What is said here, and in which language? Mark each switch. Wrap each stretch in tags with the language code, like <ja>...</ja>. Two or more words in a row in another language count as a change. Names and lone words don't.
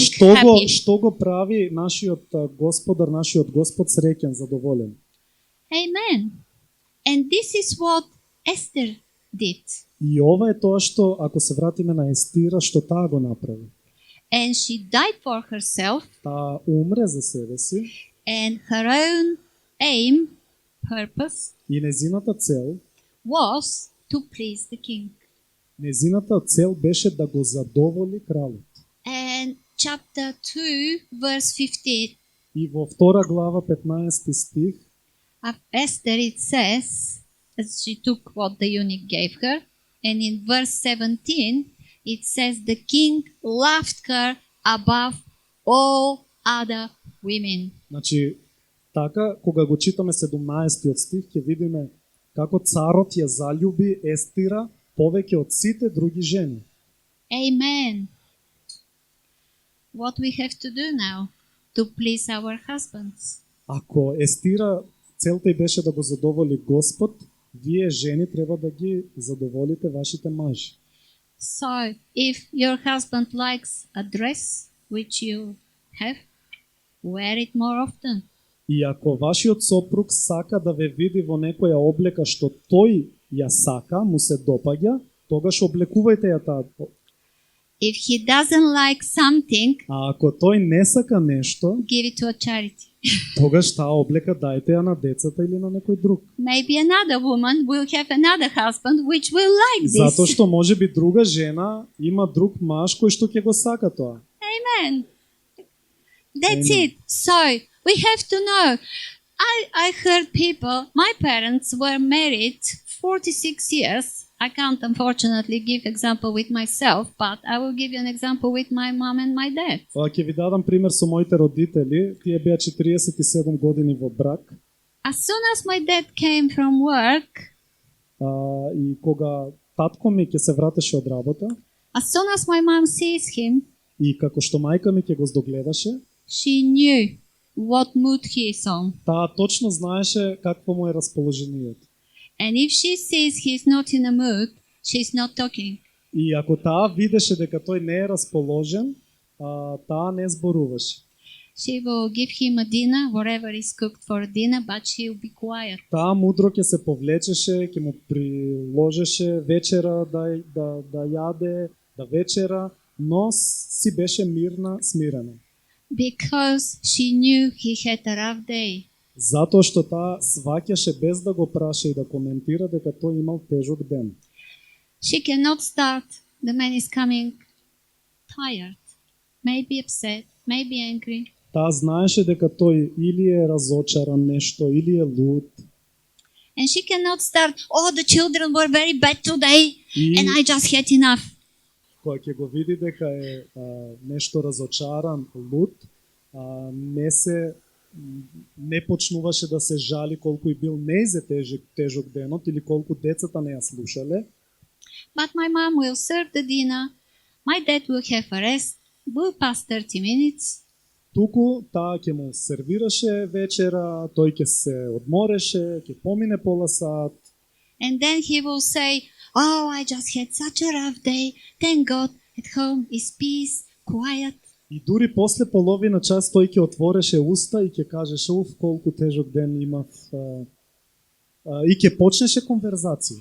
<mk>што happy. го прави нашиот Господар, нашиот Господ среќен, задоволен.</mk> <en>Amen. And this is what Esther did.</en> <mk>И ова е тоа што, ако се вратиме на Естира, што таа го направи.</mk> <en>And she died for herself,</en> <mk>Таа умре за себе си</mk> <en>and her own aim, purpose,</en> <mk>и незината цел,</mk> <en>was to please the king.</en> <mk>незината цел беше да го задоволи кралот.</mk> <en>And chapter 2, verse 15</en> <mk>И во 2 глава 15 стих</mk> <en>of Esther it says, as she took what the eunuch gave her, and in verse 17 it says the king loved her above all other women.</en> <mk>Значи, така, кога го читаме 17 стих, ќе видиме како царот ја заљуби Естира повеќе од сите други жени.</mk> <en>Amen. What we have to do now to please our husbands?</en> <mk>Ако Естира целта й беше да го задоволи Господ, вие жени треба да ги задоволите вашите мажи.</mk> <en>So, if your husband likes a dress which you have, wear it more often.</en> <mk>И ако вашиот сопруг сака да ве види во некоја облека што тој ја сака, му се допаѓа, тогаш облекувајте ја таа.</mk> <en>If he doesn't like something,</en> <mk>А ако тој не сака нешто,</mk> <en>give it to a charity.</en> <mk>тогаш таа облека дајте ја на децата или на некој друг.</mk> <en>Maybe another woman will have another husband which will like this.</en> <mk>Затоа што можеби друга жена има друг маж кој што ќе го сака тоа.</mk> <en>Amen. That's Amen. it. So we have to know. I heard people, my parents were married 46 years. I can't unfortunately give example with myself, but I will give you an example with my mom and my dad.</en> <mk>Ќе ви дадам пример со моите родители. Тие беа 47 години во брак.</mk> <en>As soon as my dad came from work,</en> <mk>И кога татко ми ќе се вратеше од работа,</mk> <en>as soon as my mom sees him,</en> <mk>и како што мајка ми ќе го здогледаше,</mk> <en>she knew what mood he is on.</en> <mk>таа точно знаеше какво му е расположението.</mk> <en>And if she sees he's not in a mood, she's not talking.</en> <mk>И ако таа видеше дека тој не е расположен, таа не зборуваше.</mk> <en>She will give him a dinner, whatever is cooked for dinner, but she will be quiet.</en> <mk>Таа мудро ќе се повлечеше, ќе му приложеше вечера да јаде, да вечера, но си беше мирна, смирена.</mk> <en>Because she knew he had a rough day.</en> <mk>Затоа што таа сваќаше без да го праша и да коментира дека тој имал тежок ден.</mk> <en>She cannot start. The man is coming tired, maybe upset, maybe angry.</en> <mk>Таа знаеше дека тој или е разочаран нешто, или е луд.</mk> <en>And she cannot start, oh, the children were very bad today,</en> <mk>И</mk> <en>and I just had enough.</en> <mk>кога ќе го види дека е нешто разочаран, луд, не почнуваше да се жали колку и бил неизе тежок денот или колку децата не ја слушале.</mk> <en>But my mom will serve the dinner, my dad will have a rest, will pass 30 minutes,</en> <mk>Туку таа ќе му сервираше вечера, тој ќе се одмореше, ќе помине пола сат.</mk> <en>and then he will say, oh, I just had such a rough day, thank God, at home is peace, quiet.</en> <mk>И дури после половина час тој ќе отвореше уста и ќе кажеше уф колку тежок ден имав и ќе почнеше конверзација.</mk>